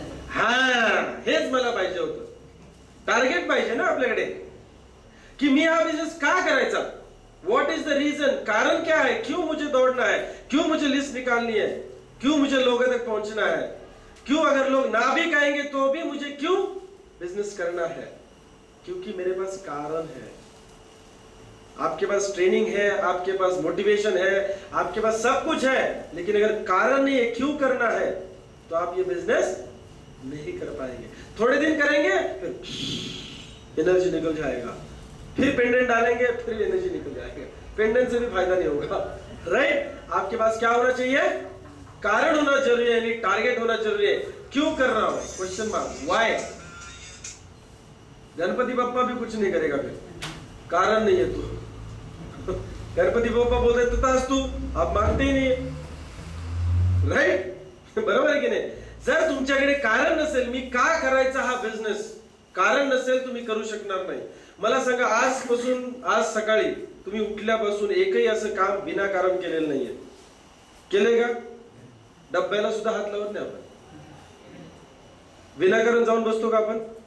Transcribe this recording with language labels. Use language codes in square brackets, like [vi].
[mr] हा, हेच मला पाहिजे होतं. टार्गेट पाहिजे ना आपल्याकडे कि मी हा बिजनेस का करायचा. [en] What is the reason? [hi] कारण क्या है, क्यों मुझे दौड़ना है, क्यों मुझे लिस्ट निकालनी है, क्यों मुझे लोगों तक पहुंचना है, क्यों अगर लोग ना भी कहेंगे तो भी मुझे क्यों बिजनेस करना है? क्योंकि मेरे पास कारण है. आपके पास ट्रेनिंग है, आपके पास मोटिवेशन है, आपके पास सब कुछ है, लेकिन अगर कारण नहीं है क्यों करना है, तो आप ये बिजनेस नहीं कर पाएंगे. थोड़े दिन करेंगे, फिर एनर्जी निकल जाएगा, फिर पेंडेंट डालेंगे, फिर एनर्जी निकल जाएगा. पेंडेंट से भी फायदा नहीं होगा, राइट. आपके पास क्या होना चाहिए? कारण होना जरूरी है, टारगेट होना जरूरी है. क्यों कर रहा हूं? [en] Question mark. Why? [hi] Ganpati Bappa भी कुछ नहीं करेगा फिर, कारण नहीं है तू. गणपति बप्पा बोलते तथास्तु, आप मानते ही नहीं, राइट. [mr] बरोबर आहे की नाही? जर तुमच्याकडे कारण नसेल, मी का करायचा हा बिझनेस, कारण नसेल, तुम्ही करू शकणार नाही. मला सांगा, आजपासून, आज सकाळी तुम्ही उठल्यापासून एकही असं काम विनाकारण केलेलं नाहीये. केलंय का? डब्याला सुद्धा हात लावत नाही आपण. विनाकारण जाऊन बसतो का आपण?